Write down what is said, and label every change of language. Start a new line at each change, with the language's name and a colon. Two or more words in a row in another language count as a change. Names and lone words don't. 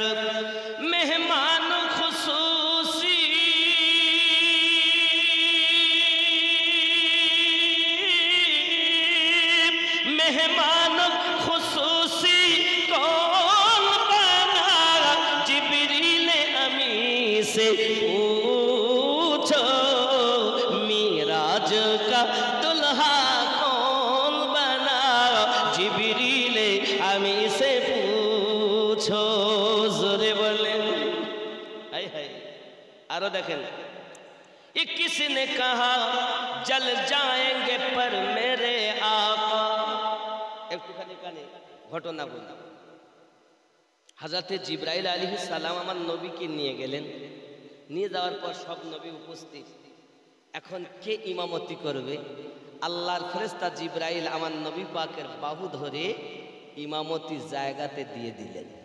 Hindi: मेहमान खुसूसी मेहमान खुसूसी कौन बना, जिब्रील अमी से पूछो, मिराज का दुल्हा कौन बना, जिब्रील अमी से पूछो। जोरे बोलें हाय हाय। आरो देखें, ये किसने कहा जल जाएंगे पर मेरे आका।
Bangla: একটুখানি কানে ঘটনা বলি। হযরতে জিবরাইল আলাইহিস সালাম আমার নবীকে নিয়ে গেলেন, নিয়ে যাওয়ার পর সব নবী উপস্থিত। এখন কে ইমামতি করবে? আল্লাহর ফেরেশতা জিবরাইল আমার নবী পাকের বাহু ধরে ইমামতি জায়গাতে দিয়ে দিলেন।